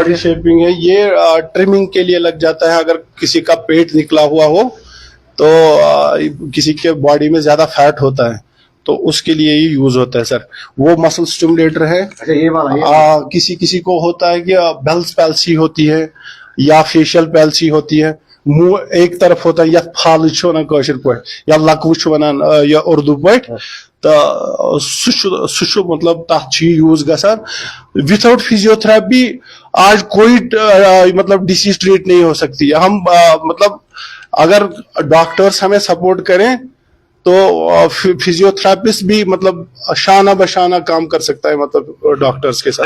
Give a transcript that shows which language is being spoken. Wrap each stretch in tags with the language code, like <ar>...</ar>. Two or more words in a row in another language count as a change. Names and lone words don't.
<en>body shaping</en> <ur>ہے، یہ ٹریمنگ کے لیے لگ جاتا ہے. اگر کسی کا پیٹ نکلا ہوا ہو تو کسی کے باڈی میں زیادہ فیٹ ہوتا ہے تو اس کے لیے یہ یوز ہوتا ہے سر. وہ</ur> <en>muscle stimulator</en> <ur>ہے. یہ والا کسی کو ہوتا ہے کہ</ur> <en>Bell's palsy</en> <ur>ہوتی ہے یا</ur> <en>facial palsy</en> <ur>ہوتی ہے، منہ ایک طرف ہوتا ہے،</ur> <ks>یا پھال ونان کاشر پٲٹھۍ یا لکوٕ چھُ ونان یا اردو پٲٹھۍ، تو سہ مطلب تتھ یوز گژھان.</ks> <en>without physiotherapy</en> <ur>آج کوئی مطلب</ur> <en>disease treat</en> <ur>نہیں ہو سکتی. ہم مطلب اگر ڈاکٹرس ہمیں سپورٹ کریں تو فزیوتھراپسٹ بھی مطلب شانہ بشانہ کام کر سکتا ہے مطلب ڈاکٹرس کے ساتھ.</ur>